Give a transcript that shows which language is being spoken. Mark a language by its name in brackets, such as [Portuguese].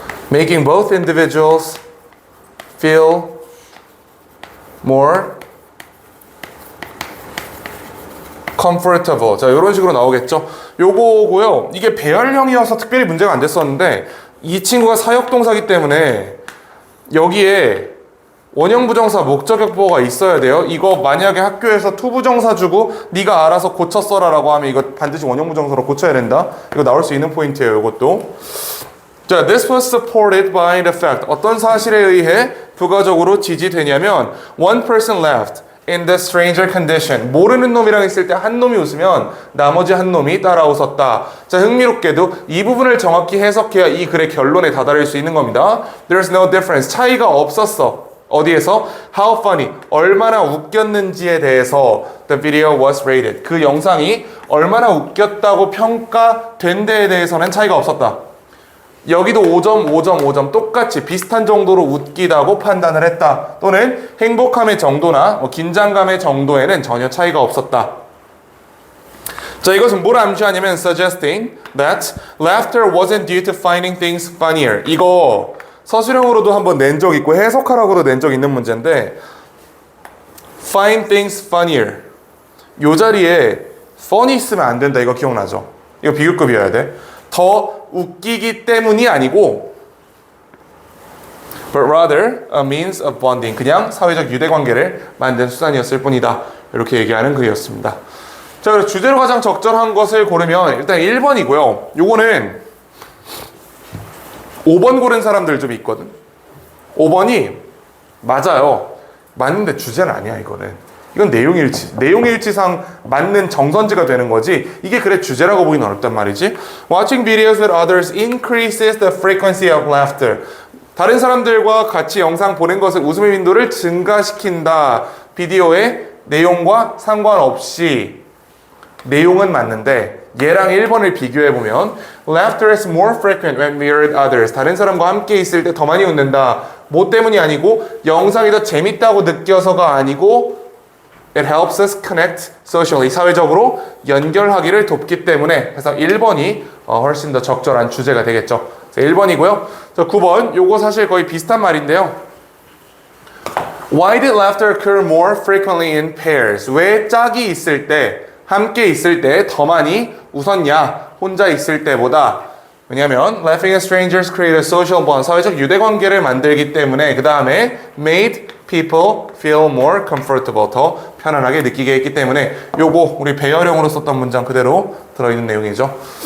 [English] Making both individuals feel more comfortable. [Korean] 자, 이런 식으로 나오겠죠. 요거고요. 이게 배열형이어서 특별히 문제가 안 됐었는데 이 친구가 사역동사기 때문에 여기에 원형부정사 목적격보어가 있어야 돼요. 이거 만약에 학교에서 투부정사 주고 네가 알아서 고쳐 써라 라고 하면 이거 반드시 원형부정사로 고쳐야 된다. 이거 나올 수 있는 포인트예요. 이것도. [English] 자, this was supported by the fact. [Korean] 어떤 사실에 의해 부가적으로 지지되냐면 [English] one person laughed in the stranger condition. [Korean] 모르는 놈이랑 있을 때 한 놈이 웃으면 나머지 한 놈이 따라 웃었다. 자, 흥미롭게도 이 부분을 정확히 해석해야 이 글의 결론에 다다를 수 있는 겁니다. [English] There's no difference. [Korean] 차이가 없었어. 어디에서? [English] How funny. [Korean] 얼마나 웃겼는지에 대해서 [English] the video was rated. [Korean] 그 영상이 얼마나 웃겼다고 평가된 데에 대해서는 차이가 없었다. 여기도 5점, 5점, 5점 똑같이 비슷한 정도로 웃기다고 판단을 했다. 또는 행복함의 정도나 긴장감의 정도에는 전혀 차이가 없었다. 자, 이것은 뭘 암시하냐면 [English] suggesting that laughter wasn't due to finding things funnier. [Korean] 이거 서술형으로도 한번 낸 적 있고 해석하라고도 낸 적 있는 문제인데 [English] find things funnier. [Korean] 요 자리에 funny 있으면 안 된다. 이거 기억나죠? 이거 비교급이어야 돼. 더 웃기기 때문이 아니고 [English] but rather a means of bonding. [Korean] 그냥 사회적 유대관계를 만든 수단이었을 뿐이다. 이렇게 얘기하는 글이었습니다. 자, 그래서 주제로 가장 적절한 것을 고르면 일단 1번이고요. 요거는 5번 고른 사람들 좀 있거든. 5번이 맞아요. 맞는데 주제는 아니야, 이거는. 이건 내용일치. 내용일치상 맞는 정선지가 되는 거지. 이게 그래 주제라고 보기는 어렵단 말이지. [English] Watching videos with others increases the frequency of laughter. [Korean] 다른 사람들과 같이 영상 보는 것은 웃음의 빈도를 증가시킨다. 비디오의 내용과 상관없이 내용은 맞는데 얘랑 1번을 비교해보면 [English] Laughter is more frequent when we're with others. [Korean] 다른 사람과 함께 있을 때 더 많이 웃는다. 뭐 때문이 아니고 영상이 더 재밌다고 느껴서가 아니고 [English] It helps us connect socially. [Korean] 사회적으로 연결하기를 돕기 때문에 그래서 1번이 훨씬 더 적절한 주제가 되겠죠. 1번이고요. 9번 요거 사실 거의 비슷한 말인데요. [English] Why did laughter occur more frequently in pairs? [Korean] 왜 짝이 있을 때 함께 있을 때 더 많이 웃었냐? 혼자 있을 때보다. 왜냐면 [English] laughing at strangers create a social bond. [Korean] 사회적 유대관계를 만들기 때문에 그 다음에 [English] made people feel more comfortable. [Korean] 더 편안하게 느끼게 했기 때문에 요거 우리 배열형으로 썼던 문장 그대로 들어있는 내용이죠.